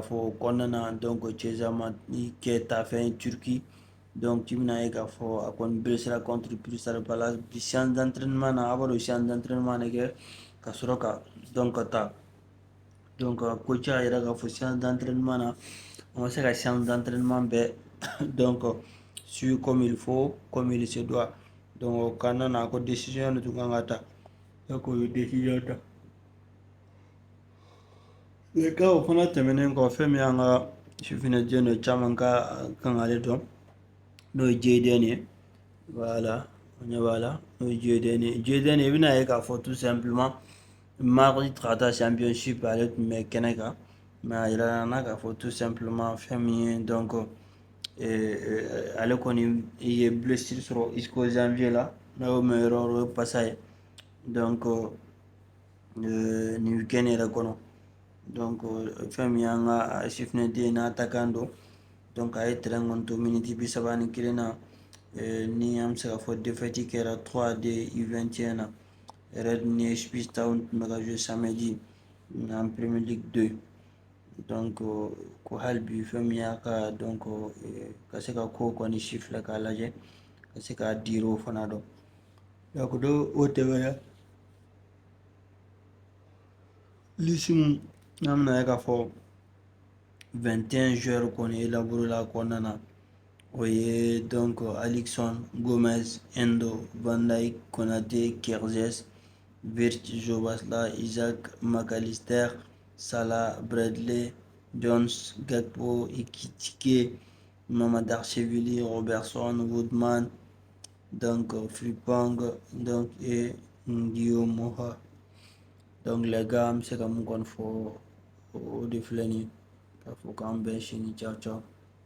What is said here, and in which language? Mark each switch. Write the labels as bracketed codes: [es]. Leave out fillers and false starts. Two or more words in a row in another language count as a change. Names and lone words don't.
[bm] fɔ o kɔnɔna na donc Chiesa ma kɛ tafɛn Turki donc i bɛna ye k'a fɔ a kɔni [fr] blessera contre [bm] Crystal Palace bi [fr] séance d'entraînement [bm] na a b'a dɔn [fr] séance d'entraînement [bm] de kɛ ka sɔrɔ ka donc ka taa donc coach y'a yira k'a fɔ [fr] séance d'entraînement [bm] na on ma se ka [fr] séance d'entraînement [bm] bɛɛ donc [fr] suivre comme il faut comme il se doit [bm] donc o kɔnɔna na a ko décision de tun kan ka ta donc o ye décision ta ka o fana tɛmɛnen kɔ fɛn min y'an ka sifinɛjɛ dɔ caman ka kan ale dɔn n'o ye JDN ye voilà o ɲɛ b'a la n'o ye JDN ye JDN i bɛna ye k'a fɔ [fr] tout simplement [bm] mardi ka taa championship ale tun bɛ kɛnɛ kan mais a yirala n na k'a fɔ [fr] tout simplement [bm] fɛn min ye donc ale kɔni ye blessure sɔrɔ [fr] jusqu'au janvier [bm] la n'a y'o mɛn yɔrɔ o ye pasa ye donc nin weekend yɛrɛ kɔnɔ donc fɛn min y'an ka sifinɛden ye n'a attaquant don donc a ye terrain kɔni to miniti 31 na ni an bɛ se k'a fɔ défaite kɛra 3-2 U21 na Red ni Ipswich Town tun bɛ ka [fr] jouer samedi en [bm] Premier League 2 donc ko hali bi fɛn min y'a ka donc ka se ka ko kɔni sifilɛ k'a lajɛ ka se k'a diiri o fana dɔn donc n'o tɛmɛna liste min n'an bɛna ye k'a fɔ 21 joueurs kɔni élaboré la kɔnɔna na o ye donc Alisson, Gomez, Endo, Van Dijk, Konaté, Kerzes, Virch, Jobasla, Isaac, McAllister, Salah, Bradley, Jones, Gakpo, Ekitike, Mamadashvili, Robertson, Woodman, [fr] donc Frimpong, donc et Guillaume Moha. Donc les gars, c'est comme on fait au défilé. Il faut qu'on bêche, ciao ciao.